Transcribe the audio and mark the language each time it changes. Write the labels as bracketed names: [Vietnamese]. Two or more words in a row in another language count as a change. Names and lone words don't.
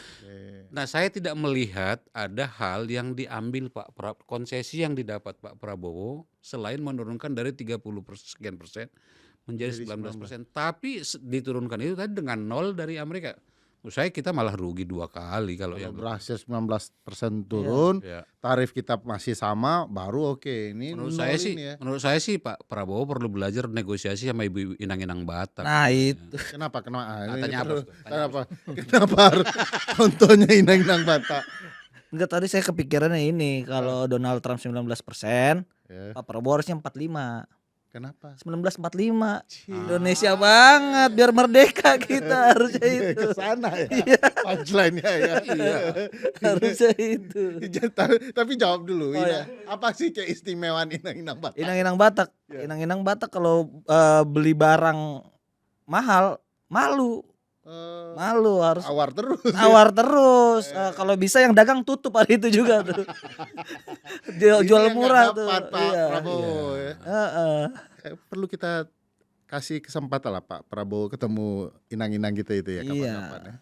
[Indonesian] Nah, saya tidak melihat ada hal yang diambil konsesi yang didapat Pak Prabowo selain menurunkan dari 30% menjadi 19%. Tapi diturunkan itu tadi dengan 0 dari Amerika. Menurut saya kita malah rugi 2 kali kalau Kalau yang berhasil 19% turun, ya. tarif kita masih sama, baru oke. Ini Menurut nol saya sih, ini ya. menurut saya sih Pak Prabowo perlu belajar negosiasi sama ibu inang-inang Batak. Nah, itu. Kenapa? Nah, Ini tanya apa perlu- tuh? Kenapa harus contohnya inang-inang Batak? Enggak, tadi saya kepikirannya ini, kalau Donald Trump 19%, Ya, Pak Prabowo harusnya 45. kenapa? 1945. Indonesia banget, biar merdeka kita harusnya itu. Ke sana ya. Punchline-nya ya. Harusnya itu. Tapi jawab dulu, Oh, ya. apa sih keistimewaan inang-inang Batak? Inang-inang Batak. Inang-inang Batak kalau beli barang mahal, malu harus Awar terus. nawar terus. Kalau bisa yang dagang tutup hari itu juga tuh. Jual Ini yang murah nggak tuh. dapat, Pak Iya. Prabowo ya. Heeh. Perlu kita kasih kesempatan lah Pak Prabowo ketemu inang-inang kita itu ya kapan-kapan ya.